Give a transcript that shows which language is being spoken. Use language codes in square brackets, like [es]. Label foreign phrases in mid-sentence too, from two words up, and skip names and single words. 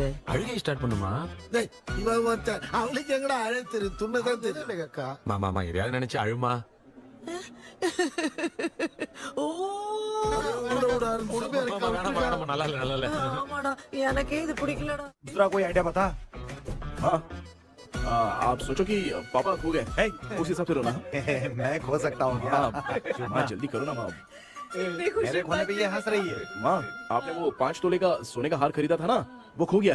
[ta] அழுகை ஸ்டார்ட் பண்ணுமா? டேய், இவன் ஒருத்தன் அவளுக்கு எங்கடா அழகு தெரியும்? துண்ணதான் தெரியல அக்கா. மாமா எதையாவது நினைச்சு அழுமா. ஓ, நல்லா இல்ல. ஆமாடா, எனக்கே இது பிடிக்கலடா. [hi] दूसरा कोई आइडिया बता। हाँ, आप सोचो कि पापा खो गए, उस हिसाब से रोना। मैं खो सकता हूँ क्या? हाँ, जल्दी करो ना माँ। कितनी खुशी मेरे खोने पे ये हंस रही है। माँ, आपने वो 5 तोले का सोने का हार खरीदा था ना, वो खो गया है।